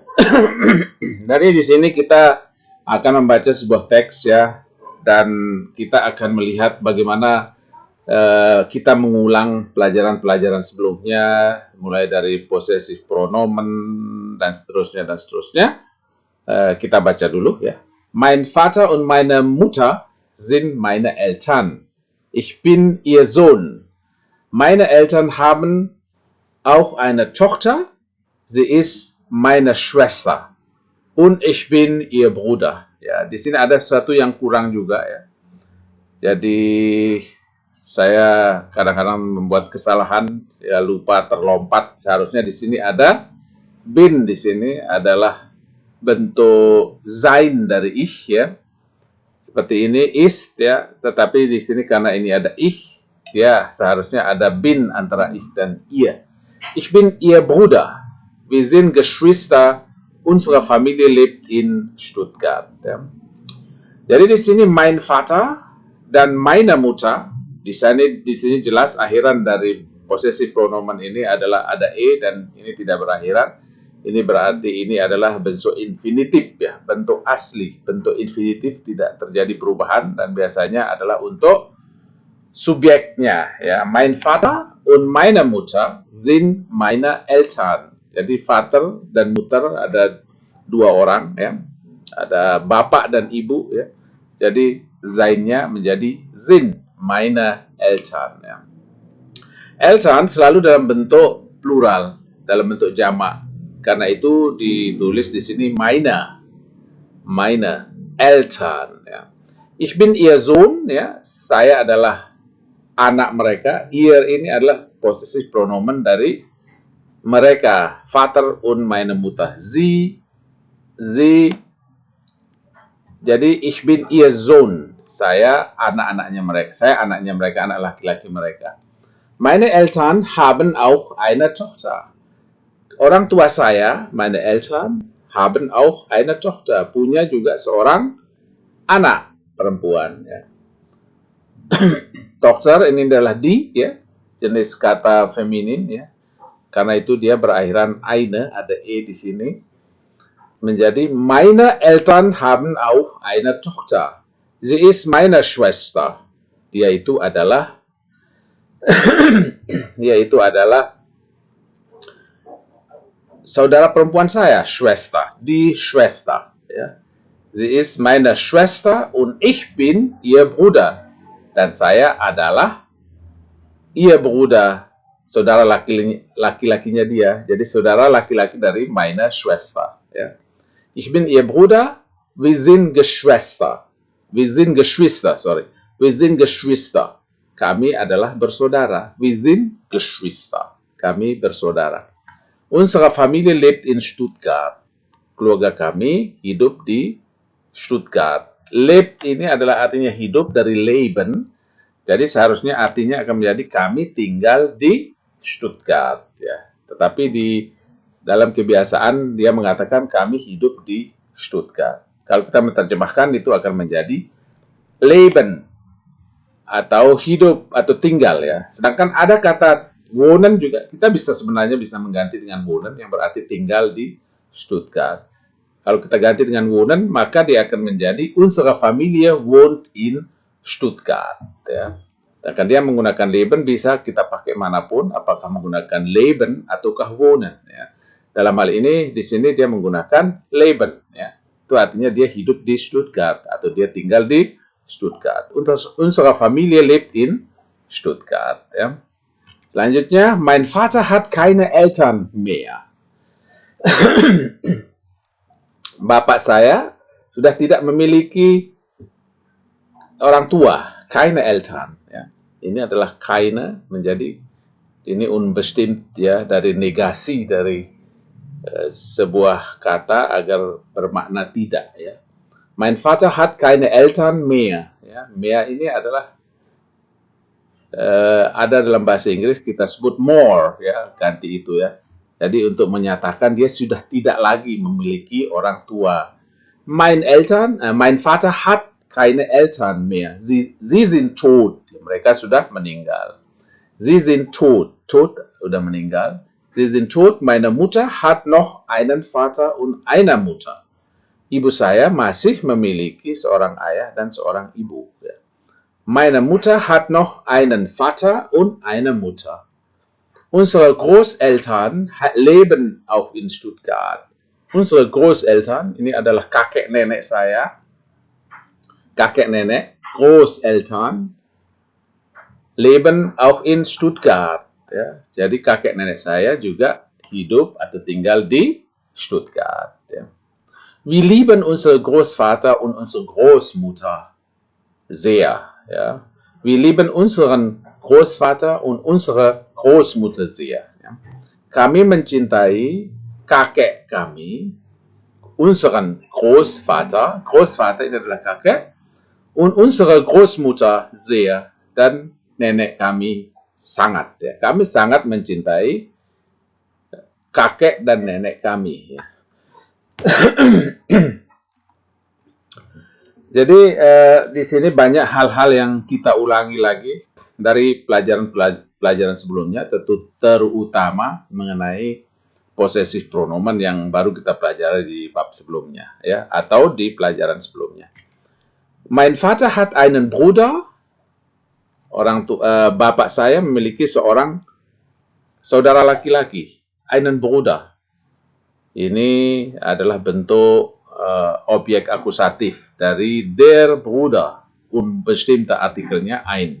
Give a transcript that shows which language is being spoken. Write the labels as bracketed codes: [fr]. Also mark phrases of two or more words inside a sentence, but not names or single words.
[id] Dari di sini kita akan membaca sebuah teks ya, dan kita akan melihat bagaimana kita mengulang pelajaran-pelajaran sebelumnya, mulai dari [de] possessive pronomen [id] dan seterusnya dan seterusnya. Kita baca dulu ya. [de] Mein Vater und meine Mutter sind meine Eltern. Ich bin ihr Sohn. Meine Eltern haben auch eine Tochter. Sie ist meine Schwester. Und ich bin ihr Bruder. [id] Ya, di sini ada sesuatu yang kurang juga ya. Jadi saya kadang-kadang membuat kesalahan, ya lupa terlompat. Seharusnya di sini ada bin, di sini adalah bentuk sein dari ich ya. Seperti ini ist ya, tetapi di sini karena ini ada ich, ya seharusnya ada bin antara ich dan ihr. [de] Ich bin ihr Bruder. Wir sind Geschwister. Unsere Familie lebt in Stuttgart. [id] Ya. Jadi di sini [de] mein Vater [id] dan [de] meine Mutter, [id] di sini jelas akhiran dari [de] possessive pronomen [id] ini adalah ada e dan ini tidak berakhiran. Ini berarti ini adalah bentuk infinitif ya, bentuk asli. Bentuk infinitif tidak terjadi perubahan dan biasanya adalah untuk subjeknya ya. [de] Mein Vater und meine Mutter sind meine Eltern. [id] Jadi Vater dan Mutter ada dua orang ya. Ada bapak dan ibu ya. Jadi seinnya menjadi [de] sind meine Eltern [id] ya. Eltern selalu dalam bentuk plural, dalam bentuk jamak. Karena itu ditulis di sini [de] meine Eltern [id] ya. [de] Ich bin ihr Sohn [id] ya, saya adalah anak mereka. Ihr ini adalah [de] possessive pronomen [id] dari mereka, [de] Vater und meine Mutter. Sie. Jadi ich bin ihr Sohn, [id] saya anak-anaknya mereka. Saya anaknya mereka, anak laki-laki mereka. [de] Meine Eltern haben auch eine Tochter. [id] Orang tua saya, [de] meine Eltern, haben auch eine Tochter, [id] punya juga seorang anak perempuan. Ya. Tochter ini adalah die, ya, jenis kata feminin, ya. Karena itu dia berakhiran eine, ada e di sini. [de] Menjadi meine Eltern haben auch eine Tochter. Sie ist meine Schwester. [id] Dia itu adalah saudara perempuan saya, [de] Schwester, die Schwester. Ja. Sie ist meine Schwester und ich bin ihr Bruder. [id] Dan saya adalah [de] ihr Bruder, [id] saudara laki-lakinya dia. Jadi saudara laki-laki dari [de] meine Schwester. [id] Ja. [de] Ich bin ihr Bruder, wir sind Geschwister. Wir sind Geschwister, sorry. Wir sind Geschwister. [id] Kami adalah bersaudara. [de] Wir sind Geschwister. [id] Kami bersaudara. [de] Unsere Familie lebt in Stuttgart. [id] Keluarga kami hidup di Stuttgart. Lebt ini adalah artinya hidup dari Leben. Jadi seharusnya artinya akan menjadi kami tinggal di Stuttgart. Ya. Tetapi di dalam kebiasaan dia mengatakan kami hidup di Stuttgart. Kalau kita menerjemahkan itu akan menjadi Leben atau hidup atau tinggal ya. Sedangkan ada kata wohnen juga kita sebenarnya bisa mengganti dengan wohnen yang berarti tinggal di Stuttgart. Kalau kita ganti dengan wohnen maka dia akan menjadi [de] unsere Familie wohnt in Stuttgart [id] ya. Dan dia menggunakan Leben bisa kita pakai manapun, apakah menggunakan Leben ataukah wohnen ya. Dalam hal ini di sini dia menggunakan Leben ya. Itu artinya dia hidup di Stuttgart atau dia tinggal di Stuttgart. Unsere Familie lebt in Stuttgart ya. Selanjutnya, [de] mein Vater hat keine Eltern mehr. [id] Bapak saya sudah tidak memiliki orang tua, [de] keine Eltern ya. [id] Ini adalah keine menjadi ini unbestimmt ya, dari negasi dari sebuah kata agar bermakna tidak ya. [de] Mein Vater hat keine Eltern mehr ya. [id] Mehr ini adalah ada dalam bahasa Inggris kita sebut more ya, ganti itu ya. Jadi untuk menyatakan dia sudah tidak lagi memiliki orang tua. [de] Mein Vater hat keine Eltern mehr. Sie sind tot. [id] Mereka sudah meninggal. [de] Sie sind tot. Tot [id] sudah meninggal. [de] Sie sind tot. Meine Mutter hat noch einen Vater und eine Mutter. [id] Ibu saya masih memiliki seorang ayah dan seorang ibu. [de] Meine Mutter hat noch einen Vater und eine Mutter. Unsere Großeltern leben auch in Stuttgart. Unsere Großeltern, [id] ini adalah kakek nenek saya, kakek nenek, [de] Großeltern, leben auch in Stuttgart. [id] Ya. Jadi kakek nenek saya juga hidup atau tinggal di Stuttgart. Ya. [de] Wir lieben unsere Großvater und unsere Großmutter sehr. Ja. Wir lieben unseren Großvater und unsere Großmutter sehr. Ja. [id] Kami mencintai kakek kami, [de] unseren Großvater, [id] Großvater ini adalah kakek, [de] und unsere Großmutter sehr, [id] dan nenek kami sangat. Ya. Kami sangat mencintai kakek dan nenek kami. Ya. Jadi di sini banyak hal-hal yang kita ulangi lagi dari pelajaran sebelumnya, terutama mengenai posesif pronomen yang baru kita pelajari di bab sebelumnya, ya, atau di pelajaran sebelumnya. [de] Mein Vater hat einen Bruder. [id] Bapak saya memiliki seorang saudara laki-laki, [de] einen Bruder. [id] Ini adalah bentuk objek akusatif dari [de] der Bruder, [id] unbestimmter artikelnya ein.